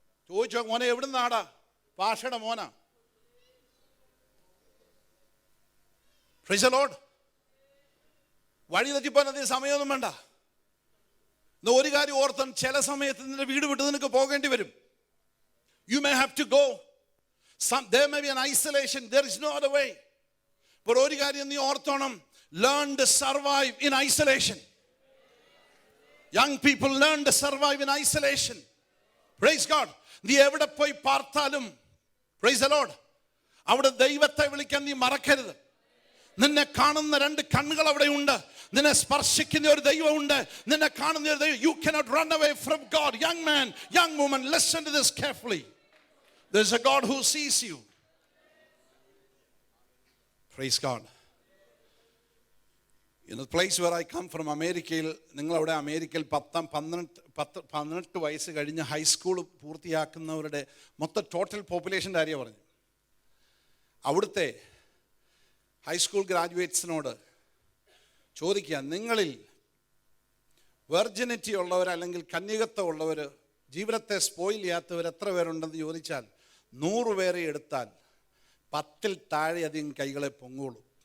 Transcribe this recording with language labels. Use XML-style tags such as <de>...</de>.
<ml>ചോദിച്ചോ, മോനെ എവിടെ നിന്നാടാ? പാഷയുടെ മോനാ.</ml> <en>Praise the lord.</en> <ml>വഴി തെറ്റിപ്പോൻ അതിന് സമയമൊന്നും വേണ്ട. ഒരു കാര്യം ഓർത്താൻ, ചില സമയത്ത് നിന്റെ വീട് വിട്ട് നിനക്ക് പോകേണ്ടി വരും.</ml> <en>You may have to go. There may be an isolation. There is no other way. But</en> <ml>ഒരു കാര്യം നീ ഓർത്തോണം,</ml> <en>learn to survive in isolation. Young people learn to survive in isolation. Praise God.</en> <ml>നീ എവിടെ പോയി പാർത്താലും,</ml> <en>praise the Lord,</en> <ml>അവിടെ ദൈവത്തെ വിളിക്കാൻ നീ മറക്കരുത്. നിന്നെ കാണുന്ന 2 കണ്ണുകൾ അവിടെ ഉണ്ട്. നിന്നെ സ്പർശിക്കുന്ന ഒരു ദൈവമുണ്ട്. നിന്നെ കാണുന്ന ഒരു ദൈവം.</ml> <en>You cannot run away from God. Young man, young woman, listen to this carefully. There's a God who sees you. Praise God. In the place where I come from,</en> <ml>അമേരിക്കയിൽ, നിങ്ങളവിടെ അമേരിക്കയിൽ 18 വയസ്സ് കഴിഞ്ഞ് ഹൈസ്കൂൾ പൂർത്തിയാക്കുന്നവരുടെ മൊത്തം ടോട്ടൽ പോപ്പുലേഷൻ്റെ കാര്യം പറഞ്ഞു. അവിടുത്തെ high school ഗ്രാജുവേറ്റ്സിനോട് ചോദിക്കുക, നിങ്ങളിൽ വെർജിനിറ്റി ഉള്ളവർ അല്ലെങ്കിൽ കന്യകത്വം ഉള്ളവർ, ജീവിതത്തെ സ്പോയിൽ ചെയ്യാത്തവർ എത്ര പേരുണ്ടെന്ന് ചോദിച്ചാൽ 100 പേരെ എടുത്താൽ 10-ൽ താഴെ അധികം കൈകളെ പൊങ്ങുള്ളൂ.</ml>